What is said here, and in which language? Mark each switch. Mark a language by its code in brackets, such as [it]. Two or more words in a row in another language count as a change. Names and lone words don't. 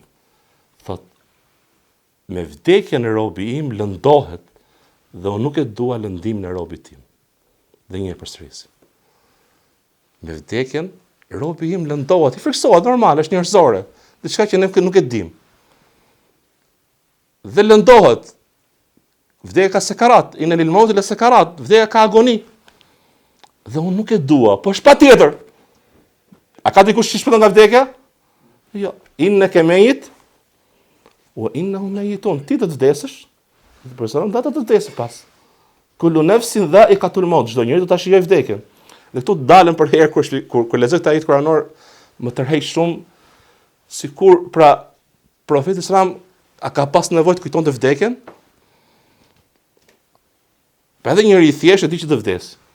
[sq] Thot, me vdekjen e robi im lëndohet dhe unë nuk e dua lëndimin e robit tim. Dhe një përsëris. Me vdekjen robi im lëndohet, i friksohet normal, është njerëzore, diçka që ne nuk e dim. Dhe lëndohet. Vdekja ka sekarat, [ar] إن للموت لسكرات, [sq] vdekja ka agoni. Dhe unë nuk e dua, po është patjetër. A ka dikush që shpëton nga vdekja? Jo. [ar] إنك ميت وإنهم ميتون. [sq] Ti do të vdesësh, personat do të vdesë pas. [ar] كل نفس ذائقة الموت. [sq] Çdo njeri do ta shijojë vdekjen. Dhe këtu dalën për herë kur lexoj këtë ajet kuranor më tërheq shumë, sikur pra profeti sallam a ka pas nevojë të kujtonte vdekjen? Pa edhe njëri i thjesht e di që të vdes.